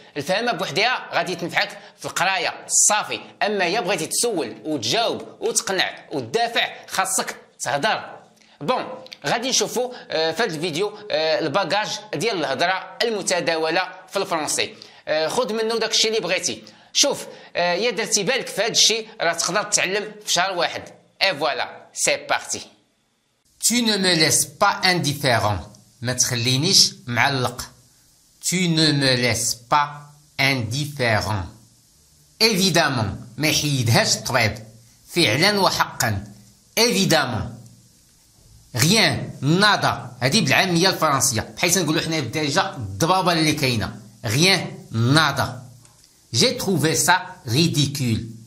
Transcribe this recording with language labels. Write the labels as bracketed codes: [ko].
[ar] الفهمه بوحدها غادي تنفعك في القرايه صافي، اما يا بغيتي تسول وتجاوب وتقنع وتدافع خاصك تهضر. بون غادي نشوفوا في هذا الفيديو الباجاج ديال الهضره المتداوله في الفرنسي. خذ منه داكشي اللي بغيتي. شوف يا درتي بالك في هذا الشيء راه تقدر تتعلم في شهر واحد. [fr] اي فوالا سي بارتي. Tu ne me laisses pas indifférent. [ar] ما تخلينيش معلق. [fr] Tu ne me laisses pas indifférent. Évidemment [ar] ما يحيدهاش الطبيب. فعلا وحقا. [fr] Évidemment. Rien, nada. [ar] هذه بالعامية الفرنسية. بحيث نقولوا حنا بالدارجة الضبابة اللي كاينة. [fr] Rien, nada. J'ai trouvé ça ridicule.